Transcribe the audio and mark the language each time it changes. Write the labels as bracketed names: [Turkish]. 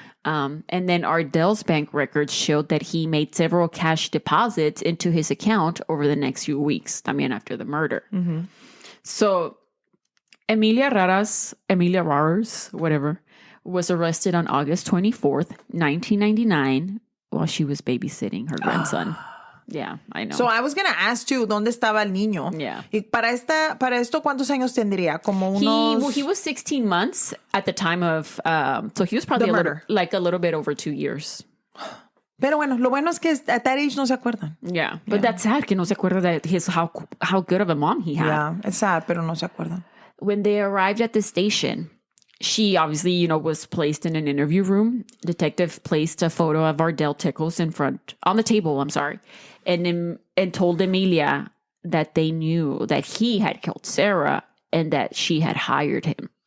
[English] And then Ardell's bank records showed that he made several cash deposits into his account over the next few weeks, [Spanish] también [English] after the murder. Mm-hmm. So Emilia Raras, whatever, was arrested on August 24th, 1999, while she was babysitting her grandson. Yeah, I know. So I was going to ask too, [Spanish] ¿dónde estaba el niño? [English] Yeah. [Spanish] Y para esto, ¿cuántos años tendría? Como unos... [English] He was 16 months at the time of, so he was probably a little bit over 2 years. [Spanish] Pero bueno, lo bueno es que [English] at that age [Spanish] no se acuerdan. [English] Yeah, but that's sad [Spanish] que no se acuerda [English] that how good of a mom he had. Yeah, it's sad, [Spanish] pero no se acuerdan. [English] When they arrived at the station, she obviously, was placed in an interview room. Detective placed a photo of Ardell Tickles on the table, and told Emilia that they knew that he had killed Sarah and that she had hired him.